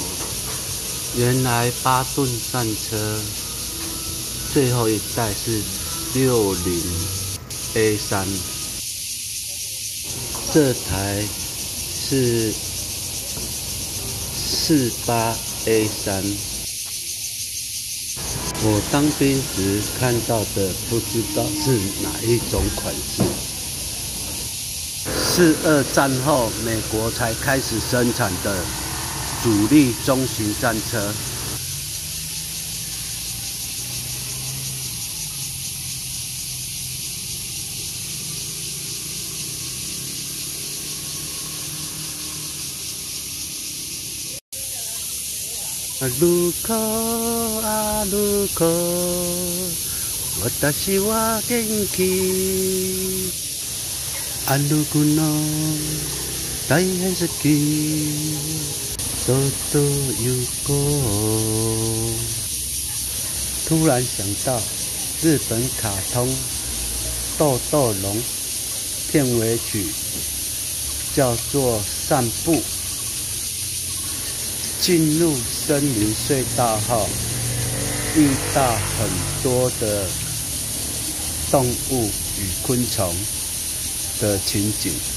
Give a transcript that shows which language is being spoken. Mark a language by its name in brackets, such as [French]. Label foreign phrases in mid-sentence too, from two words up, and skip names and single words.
[Chinese] 原来8吨战车最后一代是60A3，这台是48A3。我当兵时看到的不知道是哪一种款式。4·2战后美国才开始生产的主力中型战车。 [Japanese] 歩こう歩こう私は元気歩くの大変好き [Chinese] 豆豆有过。突然想到日本卡通《豆豆龙》片尾曲叫做《散步》。进入森林隧道后，遇到很多的动物与昆虫的情景。